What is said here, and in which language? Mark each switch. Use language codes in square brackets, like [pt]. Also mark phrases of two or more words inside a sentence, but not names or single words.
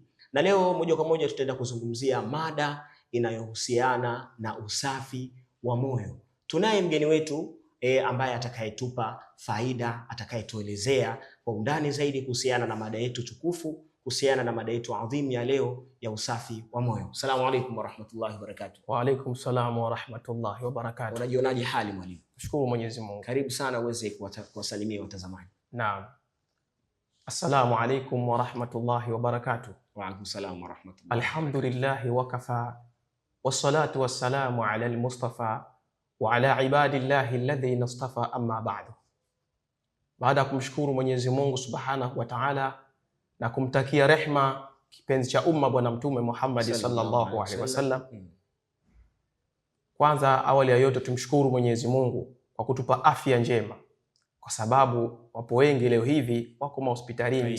[sw] Na leo moja kwa moja tutaenda kuzungumzia mada inayohusiana na usafi wa moyo. Tunaye mgeni wetu ambaye atakayetupa faida, atakayetuelezea kwa undani zaidi kuhusiana na mada yetu tukufu, kuhusiana na mada yetu adhimu ya leo ya usafi wa moyo. [ar] السلام عليكم ورحمة الله وبركاته. وعليكم السلام ورحمة الله وبركاته. [sw] Unajionaje hali mwalimu? Shukuru Mwenyezi Mungu. Karibu sana uweze kuwasalimia watazamaji. Naam. [ar] السلام عليكم ورحمة الله وبركاته. وعليكم السلام ورحمة الله. الحمد لله وكفى والصلاة والسلام على المصطفى وعلى عباد الله الذين اصطفى أما بعد. [sw] Baada ya kumshukuru Mwenyezi Mungu [ar] سبحانه وتعالى [sw] na kumtakia rehma kipenzi cha umma Bwana Mtume Muhammad [ar] صلى الله عليه وسلم, [sw] kwanza awali ya yote tumshukuru Mwenyezi Mungu kwa kutupa afya njema, kwa sababu wapo wengi leo hivi wako hospitalini.